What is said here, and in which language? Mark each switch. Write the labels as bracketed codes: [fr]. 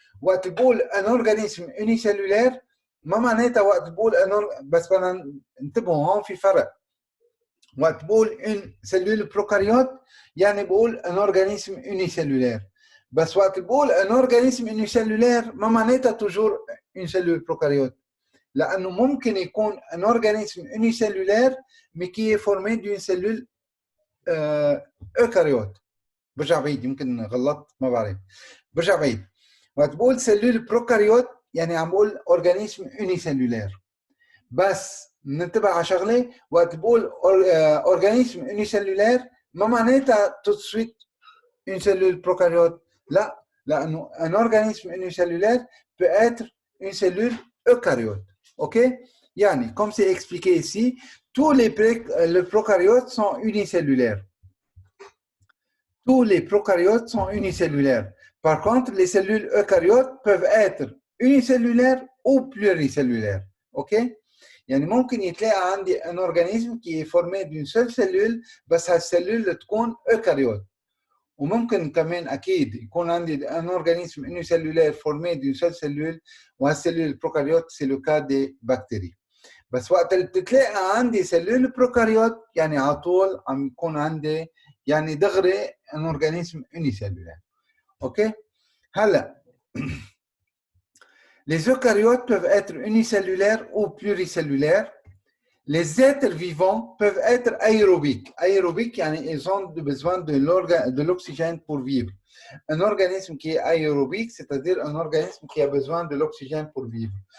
[fr] Un organisme unicellulaire, [ar] ما معناتها وقت بقول بس بدنا انتبهوا هون في فرق. وقت بقول [fr] une cellule prokaryote [ar] يعني بقول [fr] un organisme unicellulaire. [ar] بس وقت بقول [fr] un organisme unicellulaire [ar] ما معناتها [fr] toujours une cellule prokaryote. [ar] لأنه ممكن يكون [fr] un organisme unicellulaire mais qui est formé d'une cellule eucaryote. [ar] برجع بعيد يمكن غلطت ما بعرف. برجع بعيد. وقت بقول [fr] cellule prokaryote [ar] يعني عم بقول [fr] organisme unicellulaire. [ar] بس ننتبه على شغله وقت بقول [fr] organisme unicellulaire [ar] ما معناتها [fr] tout de suite une cellule prokaryote. [ar] لا لأنه [fr] un organisme unicellulaire peut être une cellule eucaryote. OK? [ar] يعني [fr] comme c'est expliqué ici, tous les prokaryotes sont unicellulaires. Tous les prokaryotes sont unicellulaires. Par contre, les cellules eucaryotes peuvent être unicellulaires ou pluricellulaires. OK? [ar] يعني ممكن يتلاقى عندي [fr] un organisme qui est formé d'une seule cellule [ar] بس هالسلول تكون [fr] eucaryote. [ar] وممكن كمان اكيد يكون عندي [fr] un organisme unicellulaire formé d'une seule cellule [ar] وهالسلول [fr] prokaryote c'est le cas des bactéries. [ar] بس وقت اللي بتتلاقى عندي سلول بروكاريوت يعني على طول عم يكون عندي يعني دغري [fr] un organisme unicellulaire. OK? [ar] هلا [fr] les eucaryotes peuvent être unicellulaires ou pluricellulaires. Les êtres vivants peuvent être aérobiques. Aérobiques, ils ont besoin de l'oxygène pour vivre. Un organisme qui est aérobique, c'est-à-dire un organisme qui a besoin de l'oxygène pour vivre.